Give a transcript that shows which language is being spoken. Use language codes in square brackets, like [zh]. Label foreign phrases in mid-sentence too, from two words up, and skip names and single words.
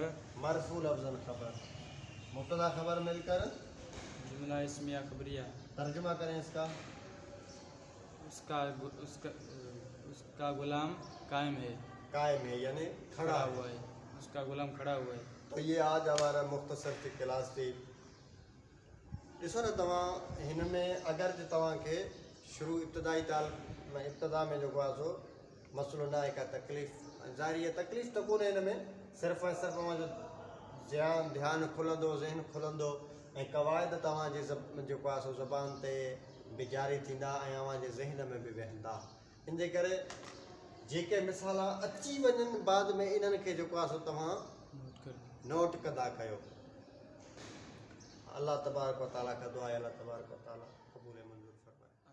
[ur] مرفول افضل خبر، مبتدا خبر مل کر جملہ اسمیہ خبریہ. ترجمہ کریں اسکا. اسکا اسکا اسکا غلام قائم ہے, قائم ہے یعنی کھڑا کھڑا ہوا. ہوا ہے، اسکا غلام کھڑا ہوا ہے. تو یہ آج ہمارا مختصر کی کلاس تھی. [sd] ॾिसो न तव्हां हिन में अगरि जे तव्हांखे शुरू इब्तिदाई इब्तिदा में जेको आहे सो मसइलो न आहे, का तकलीफ़ ज़ाहिर आहे, तकलीफ़ त कोन्हे हिन में, सिर्फ़ु ऐं सिर्फ़ु तव्हांजो ध्यानु खुलंदो, ज़हन खुलंदो, ऐं क़वाइद तव्हांजे जेको आहे सो ज़बान ते बि जारी थींदा ऐं अव्हांजे ज़हन में बि वेहंदा। इन जे करे जेके मिसाल अची वञनि बाद में इन्हनि खे जेको आहे सो तव्हां नोट कर। नोट कंदा कयो। [ur] अल्लाह [ar] تبارک و تعالیٰ [ur] کا دعا ہے, अल्लाह [ar] تبارک و تعالیٰ [ur] قبول منظور فرمائے.